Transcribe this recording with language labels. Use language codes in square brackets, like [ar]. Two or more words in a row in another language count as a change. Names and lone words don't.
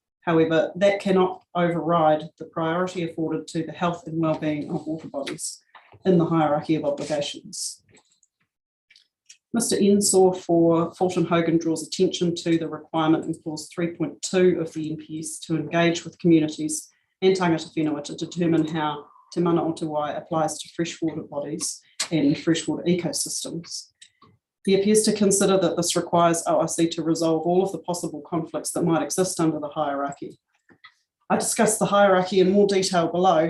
[en] However, that cannot override the priority afforded to the health and well-being of water bodies in the hierarchy of obligations. Mr. Ensor for Fulton Hogan draws attention to the requirement in clause 3.2 of the NPS to engage with communities and [mi] tangata whenua [en] to determine how Te Mana o Te Wai applies to freshwater bodies and freshwater ecosystems. He appears to consider that this requires ORC to resolve all of the possible conflicts that might exist under the hierarchy. I discussed the hierarchy in more detail below.